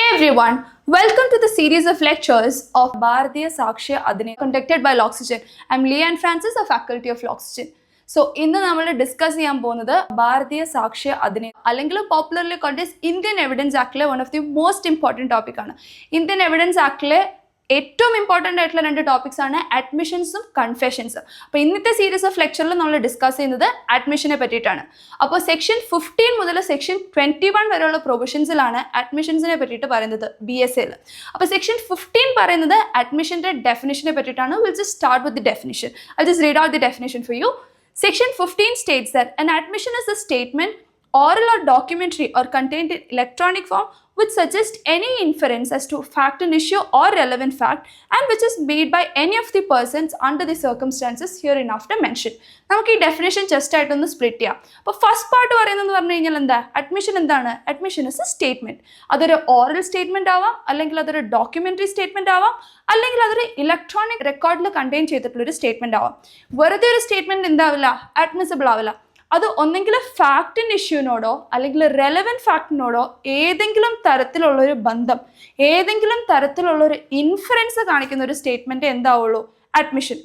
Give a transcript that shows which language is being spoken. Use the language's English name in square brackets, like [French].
[English] everyone, welcome to the series of lectures of Bharatiya Sakshya Adhinayam conducted by L'Oxygen. I am Leanne Francis, a faculty of L'Oxygen. [Malayalam] So, ഇന്ന് നമ്മൾ discuss ചെയ്യാൻ പോകുന്നത് ഭാരതീയ സാക്ഷ്യ അധിനിയം അല്ലെങ്കിൽ [English] popularly called as [Malayalam] Indian evidence ആക്ടിലെ [English] one of the most important [Malayalam] ടോപ്പിക്കാണ്. Indian evidence ആക്ടിലെ ഏറ്റവും important ആയിട്ടുള്ള രണ്ട് topics ആണ് അഡ്മിഷൻസും കൺഫെഷൻസും. അപ്പോൾ ഇന്നത്തെ സീരീസ് ഓഫ് ലെക്ചറിൽ നമ്മൾ ഡിസ്കസ് ചെയ്യുന്നത് അഡ്മിഷനെ പറ്റിയിട്ടാണ്. അപ്പോൾ സെക്ഷൻ 15 മുതൽ സെക്ഷൻ 21 വരെയുള്ള പ്രൊവിഷൻസിലാണ് അഡ്മിഷൻസിനെ പറ്റിയിട്ട് പറയുന്നത് BSA. അപ്പോൾ സെക്ഷൻ 15 പറയുന്നത് അഡ്മിഷൻ്റെ ഡെഫിനിഷനെ പറ്റിയിട്ടാണ്. [English] Will just start with the definition. I just read out the definition for you. Section 15 states that an admission is a statement, oral or documentary or contained in electronic form which suggests any inference as to fact and issue or relevant fact and which is made by any of the persons under the circumstances hereinafter mentioned. [Malayalam] നമുക്ക് ഈ definition just ആയിട്ടൊന്ന് split ചെയ്യാം. അപ്പോൾ first part പറയുന്നതെന്ന് പറഞ്ഞു കഴിഞ്ഞാൽ എന്താ? Admission എന്താണ്? [English] Admission is a statement. [Malayalam] അതൊരു ഓറൽ സ്റ്റേറ്റ്മെന്റ് ആവാം, അല്ലെങ്കിൽ അതൊരു ഡോക്യുമെന്ററി സ്റ്റേറ്റ്മെന്റ് ആവാം, അല്ലെങ്കിൽ അതൊരു ഇലക്ട്രോണിക് റെക്കോർഡിൽ കണ്ടെയ്ൻ ചെയ്തിട്ടുള്ള ഒരു സ്റ്റേറ്റ്മെന്റ് ആവാം. വെറുതെ ഒരു സ്റ്റേറ്റ്മെന്റ് എന്താവില്ല? അഡ്മിസിബിൾ ആവില്ല. അത് ഒന്നെങ്കിൽ ഫാക്റ്റിൻ്റെ ഇഷ്യൂവിനോടോ അല്ലെങ്കിൽ റെലവൻറ്റ് ഫാക്റ്റിനോടോ ഏതെങ്കിലും തരത്തിലുള്ളൊരു ബന്ധം, ഏതെങ്കിലും തരത്തിലുള്ളൊരു ഇൻഫറൻസ് കാണിക്കുന്ന ഒരു സ്റ്റേറ്റ്മെൻറ്റ് എന്താവുള്ളൂ? അഡ്മിഷൻ.